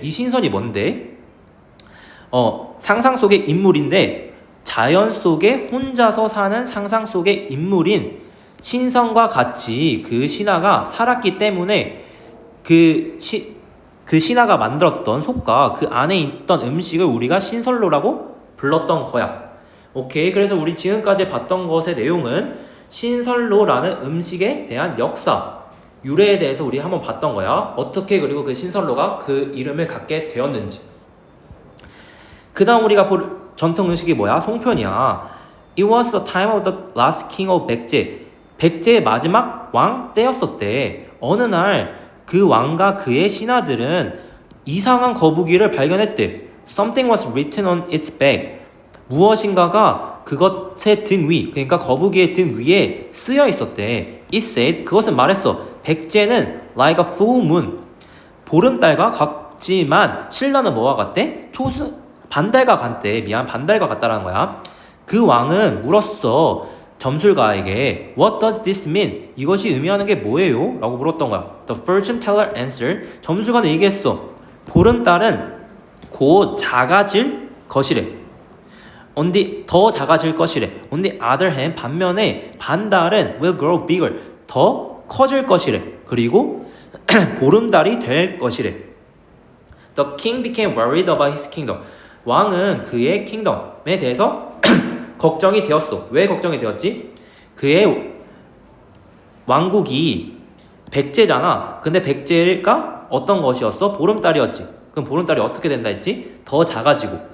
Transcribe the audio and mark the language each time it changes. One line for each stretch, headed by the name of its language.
Korean: 이 신선이 뭔데? 상상 속의 인물인데 자연 속에 혼자서 사는 상상 속의 인물인 신선과 같이 그 신하가 살았기 때문에 그 신하가 만들었던 솥과 그 안에 있던 음식을 우리가 신선로라고 불렀던 거야. 오케이. 그래서 우리 지금까지 봤던 것의 내용은 신선로라는 음식에 대한 역사, 유래에 대해서 우리 한번 봤던 거야. 어떻게 그리고 그 신선로가 그 이름을 갖게 되었는지. 그 다음 우리가 볼 전통 음식이 뭐야? 송편이야.
English: It was the time of the last king of 백제.
Korean: 백제의 마지막 왕 때였었대. 어느 날 그 왕과 그의 신하들은 이상한 거북이를 발견했대.
English: Something was written on its back.
Korean: 무엇인가가 그것의 등 위, 그러니까 거북이의 등 위에 쓰여 있었대.
English: It said,
Korean: 그것은 말했어. 백제는
English: like a full moon.
Korean: 보름달과 같지만 신라는 뭐와 같대? 반달과 같대. 반달과 같다라는 거야. 그 왕은 물었어. 점술가에게
English: What does this mean?
Korean: 이것이 의미하는 게 뭐예요? 라고 물었던 거야.
English: The fortune teller answered.
Korean: 점술가는 얘기했어. 보름달은 곧 작아질 것이래. 더 작아질 것이래.
English: On the other hand,
Korean: 반면에 반달은
English: will grow bigger.
Korean: 더 커질 것이래. 그리고 보름달이 될 것이래.
English: The king became worried about his kingdom.
Korean: 왕은 그의 킹덤에 대해서 걱정이 되었어. 왜 걱정이 되었지? 그의 왕국이 백제잖아. 근데 백제가 어떤 것이었어? 보름달이었지. 그럼 보름달이 어떻게 된다 했지? 더 작아지고.